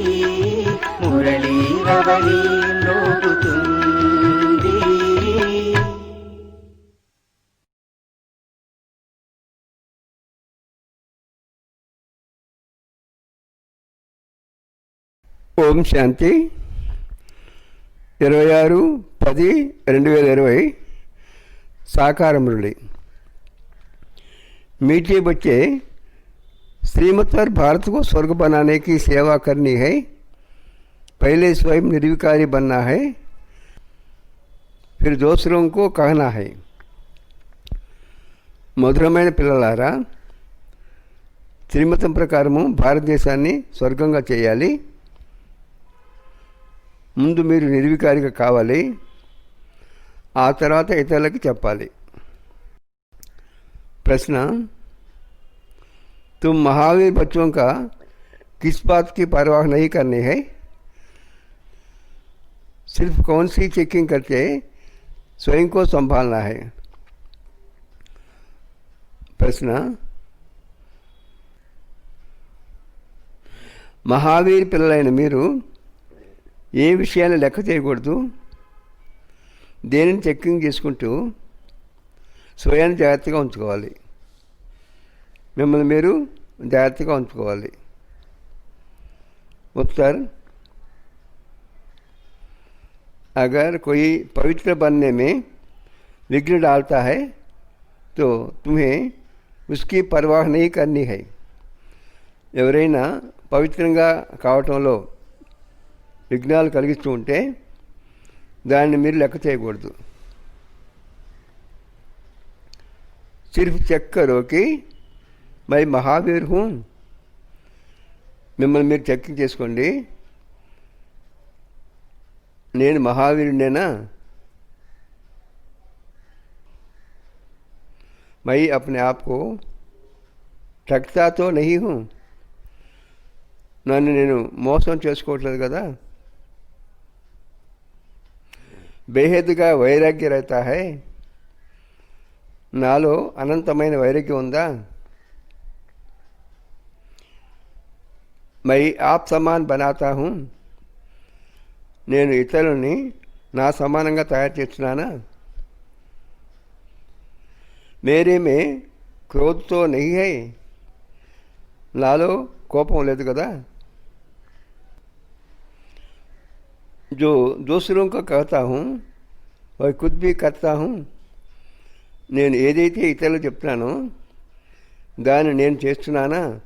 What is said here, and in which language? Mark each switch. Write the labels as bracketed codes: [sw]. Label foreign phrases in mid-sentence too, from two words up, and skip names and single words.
[te] మురళీరవళీ మ్రోగుతుంది. ఓం శాంతి. [hi] 26/10/2020 साकार मुरली। मीठे बच्चे, श्रीमत पर भारत को स्वर्ग बनाने की सेवा करनी है। पहले स्वयं निर्विकारी बनना है, फिर दूसरों को कहना है। [te] మధురమైన పిల్లలారా, శ్రీమతం ప్రకారము భారతదేశాన్ని స్వర్గంగా చేయాలి. ముందు మీరు నిర్వికారిగా కావాలి, ఆ తర్వాత ఇతరులకు చెప్పాలి. [hi] प्रश्न, तुम महावीर बच्चों का किस बात की परवाह नहीं करनी है? सिर्फ कौन सी चेकिंग करके स्वयं को संभालना है? [te] प्रश्न, महावीर పిల్లలైన మీరు ఏ విషయాన్ని లెక్క చేయకూడదు, దేనిని చెక్కింగ్ చేసుకుంటూ స్వయాన్ని జాగ్రత్తగా ఉంచుకోవాలి. మిమ్మల్ని మీరు జాగ్రత్తగా ఉంచుకోవాలి. [hi] उत्तर, अगर कोई पवित्र बनने में विघ्न डालता है तो तुम्हें उसकी परवाह नहीं करनी है. [te] ఎవరైనా పవిత్రంగా కావటంలో విఘ్నాలు కలిగిస్తూ ఉంటే దాన్ని మీరు లెక్క చేయకూడదు. [hi] सिर्फ చెక్ करो कि मैं महावीर हूँ. [te] మిమ్మల్ని మీరు చెకింగ్ చేసుకోండి, నేను మహావీరునేనా. [hi] मैं अपने आप को ठगता तो नहीं हूँ. [te] నన్ను నేను మోసం చేసుకోవట్లేదు కదా. [hi] बेहद्गा वैराग्य रहता है. [te] నాలో అనంతమైన వైరాగ్యం ఉందా. [hi] मैं आप समान बनाता हूँ. [te] నేను ఇతరులని నా సమానంగా తయారు చేస్తున్నానా. [hi] मेरे में क्रोध तो नहीं है. [te] నాలో కోపం లేదు కదా. [hi] जो दूसरों को कहता हूँ वह खुद भी करता हूँ. [te] నేను ఏదైతే ఇతరులు చెప్తానో దాన్ని నేను చేస్తున్నానా.